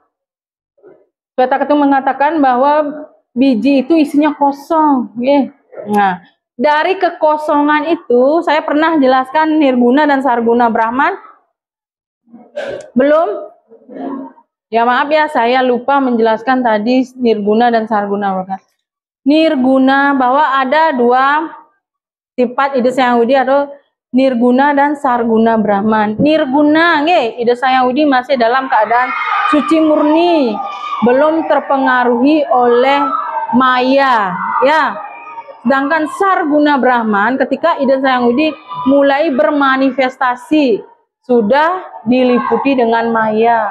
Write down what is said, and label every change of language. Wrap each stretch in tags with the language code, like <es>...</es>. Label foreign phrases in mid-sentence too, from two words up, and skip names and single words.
<id>Sweta Ketu mengatakan bahwa biji itu isinya kosong. Nah, dari kekosongan itu saya pernah jelaskan nirguna dan sarguna Brahman. Belum? Ya maaf ya, saya lupa menjelaskan tadi nirguna dan sarguna Brahman. Nirguna bahwa ada dua sifat ide sayang-widi atau nirguna dan sarguna Brahman. Nirguna, ide sayang-widi masih dalam keadaan suci murni, belum terpengaruhi oleh maya, ya. Sedangkan sarguna Brahman ketika ide sayang-widi mulai bermanifestasi, sudah diliputi dengan maya.</id>